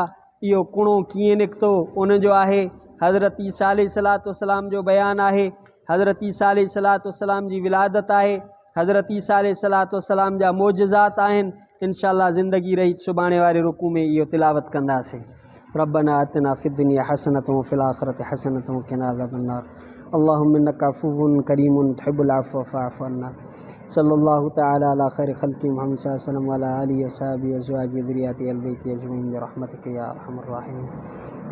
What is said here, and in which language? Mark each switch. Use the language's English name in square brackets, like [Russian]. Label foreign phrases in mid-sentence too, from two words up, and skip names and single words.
[Sindhi] इहो कुणो कीअं निकितो उनजो आहे। हज़रत ईसा [Arabic] عليه الصلاة والسلام [Sindhi] जो बयानु आहे। हज़रत ईसा [Arabic] عليه الصلاة والسلام [Sindhi] जी विलादत आहे। हज़रत ईसा [Arabic] عليه الصلاة والسلام [Sindhi] जा मोजज़ात आहिनि। [Arabic] إن شاء الله [Sindhi] ज़िंदगी रही सुभाणे वारे रुकू में इहो तिलावत कंदासीं। [Arabic] ربنا آتنا في الدنيا حسنة وفي الآخرة حسنة وقنا عذاب النار. اللهم إنك عفو كريم تحب العفو فاعف عنا. صلى الله تعالى على خير خلق محمد صلى الله عليه وسلم وعلى آله وصحبه وأزواجه وذريته البيت أجمعين برحمتك يا أرحم الراحمين.